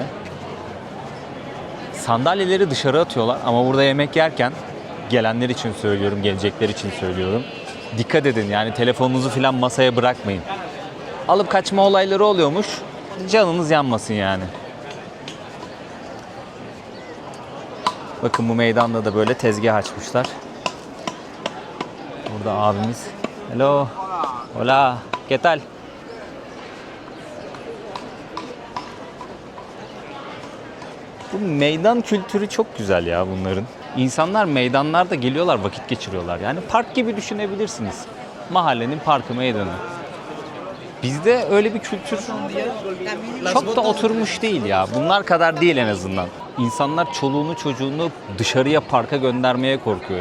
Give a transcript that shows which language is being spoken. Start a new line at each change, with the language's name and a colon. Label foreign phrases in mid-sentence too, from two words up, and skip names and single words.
Turkish: Sandalyeleri dışarı atıyorlar ama burada yemek yerken, gelenler için söylüyorum, gelecekler için söylüyorum, dikkat edin yani telefonunuzu falan masaya bırakmayın. Alıp kaçma olayları oluyormuş, canınız yanmasın yani. Bakın bu meydanda da böyle tezgah açmışlar. Burada abimiz. Hello.
Spanish: Hola. ¿Qué tal?
Turkish: Bu meydan kültürü çok güzel ya bunların. İnsanlar meydanlarda geliyorlar, vakit geçiriyorlar. Yani park gibi düşünebilirsiniz. Mahallenin parkı, meydanı. Bizde öyle bir kültür çok da oturmuş değil ya. Bunlar kadar değil en azından. İnsanlar çoluğunu çocuğunu dışarıya, parka göndermeye korkuyor.